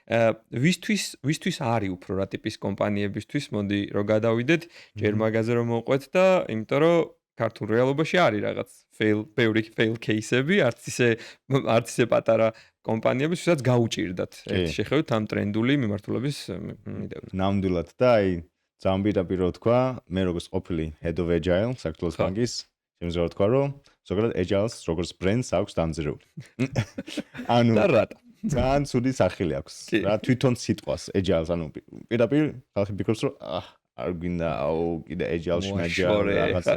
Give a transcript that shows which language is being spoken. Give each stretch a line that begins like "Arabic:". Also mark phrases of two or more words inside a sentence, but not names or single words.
Georgian: ვისთვის არის უფრო რა ტიპის კომპანიებისთვის, მოდი რომ გადავიდეთ, ჯერ მაგაზე რომ მოყვეთ და იმიტომ რომ ქართულ რეალობაში არის რაღაც ბევრი
English: fail case-
Georgian: ები, არც ისე პატარა კომპანიები, ვისაც გაუჭირდათ ერთი შეხევით ამ ტრენდული მიმართულების მიდევნა. ნამდვილად და აი ძალიან პირდაპირ თქვა, მე როგორც ყოფილი
English: head of agile
Georgian: საქართველოს ბანკის, შემიძლია თქვა რომ ზოგადად agile-ს როგორც brand-ს აქვს დამზრეული. ანუ და რატო? ძალიან ცუდი სახელი აქვს. რა თვითონ სიტყვას agile-ს, ანუ პირდაპირ ხალხი ფიქრობს რომ არ გინდა კიდე agile რაღაცა.